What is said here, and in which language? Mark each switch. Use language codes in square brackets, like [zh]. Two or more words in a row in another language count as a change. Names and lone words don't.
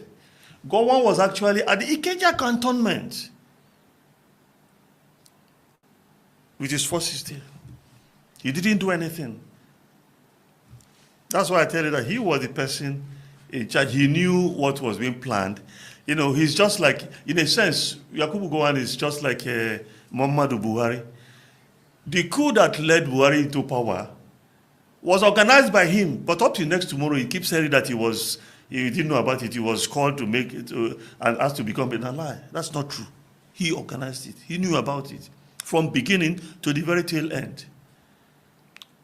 [en] Gowon was actually at the Ikeja cantonment with his forces there. He didn't do anything. That's why I tell you that he was the person in charge. He knew what was being planned. He's just like, in a sense, Yakubu Gowon is just like Muhammadu Buhari. The coup that led Buhari into power was organized by him, but up to next tomorrow, he keeps saying that he didn't know about it. He was called to make it and asked to become an ally. That's not true. He organized it. He knew about it from beginning to the very tail end.